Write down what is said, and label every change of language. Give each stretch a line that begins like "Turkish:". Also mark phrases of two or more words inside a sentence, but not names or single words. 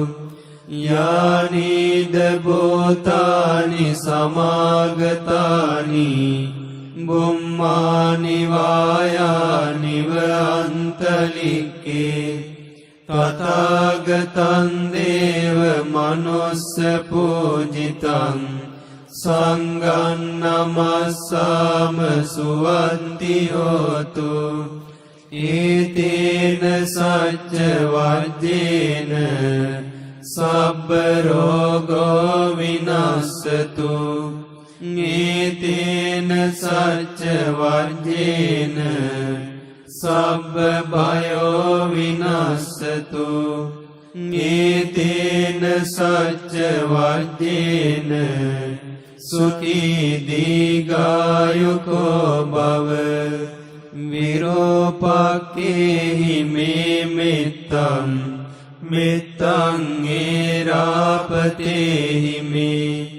Pali: යානිද භූතානි සමාගතානි බුම්මානි වායානිව අන්තලික්කේ තථාගතං දේව මනුස්ස පූජිතං සංඝං නමස්සාම සුවන්ති හෝතු ඒතේන සච්ච වජ්ජේන සබ්බ රෝගෝ විනස්සතු ඒතේන සච්ච වජ්ජේන සබ්බ භයෝ විනස්සතු ඒතේන සච්ච වජ්ජේන සුඛී දීඝායුකෝ භව විරෝපක්ඛේහි මේ මෙත්තං මෙත්තං ඒරාපතේහි මේ